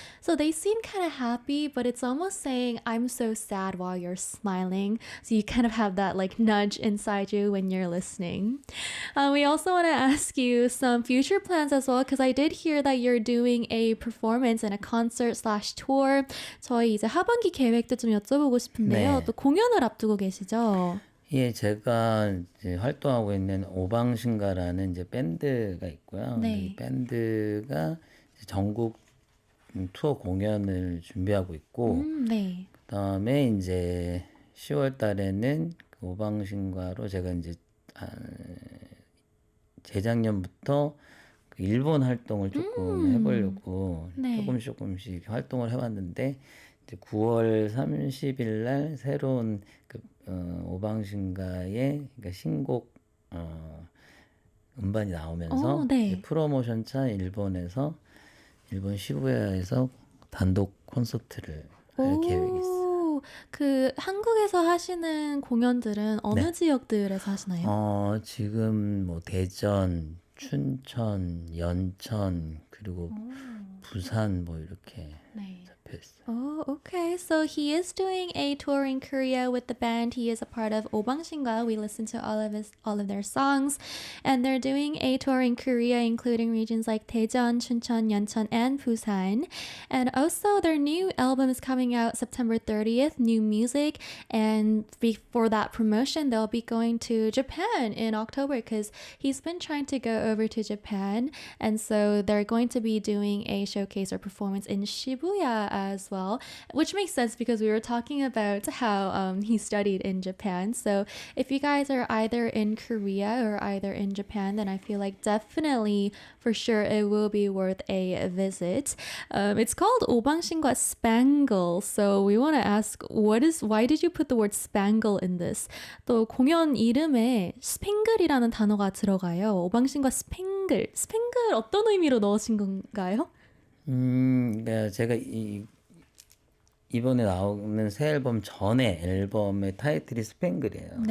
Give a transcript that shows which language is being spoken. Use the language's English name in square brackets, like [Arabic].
[English] So they seem kind of happy, but it's almost saying, I'm so sad while you're smiling. So you kind of have that like nudge inside you when you're listening. We also want to ask you some future plans as well, because I did hear that you're doing a performance and a concert slash tour. [Korean] 저희 이제 하반기 계획도 좀 여쭤보고 싶은데요. 네. 또 공연을 앞두고 계시죠? 예, 제가 이제 활동하고 있는 오방신가라는 이제 밴드가 있고요. 네. 이 밴드가 이제 전국 투어 공연을 준비하고 있고, 네. 그다음에 이제 10월 달에는 그 오방신가로 제가 이제 재작년부터 그 일본 활동을 조금 해보려고 네. 조금씩 활동을 해왔는데, 이제 9월 30일 날 새로운 그 오방신가의 그러니까 신곡 음반이 나오면서 네. 이제 프로모션차 일본 시부야에서 단독 콘서트를 할 계획이 있어요. 그 한국에서 하시는 공연들은 어느 네. 지역들에서 하시나요? 지금 뭐 대전, 춘천, 연천, 그리고 부산 뭐 이렇게 네. 잡혀 있어요. [English] Oh, okay. So he is doing a tour in Korea with the band. He is a part of 오방신가. We listen to all of their songs, and they're doing a tour in Korea, including regions like Daejeon, Chuncheon, Yeoncheon, and Busan. And also, their new album is coming out September 30th. New music, and before that promotion, they'll be going to Japan in October because he's been trying to go over to Japan, and so they're going to be doing a showcase or performance in Shibuya as well, which makes sense because we were talking about how he studied in Japan. So if you guys are either in Korea or either in Japan, then I feel like definitely for sure it will be worth a visit. It's called 오방신과 Spangle. So we want to ask, why did you put the word spangle in this? [Korean] 또 공연 이름에 스팽글이라는 단어가 들어가요. 오방신과 스팽글. 스팽글 어떤 의미로 넣으신 건가요? 네, 제가 이번에 나오는 새 앨범 전에 앨범의 타이틀이 스팽글이에요.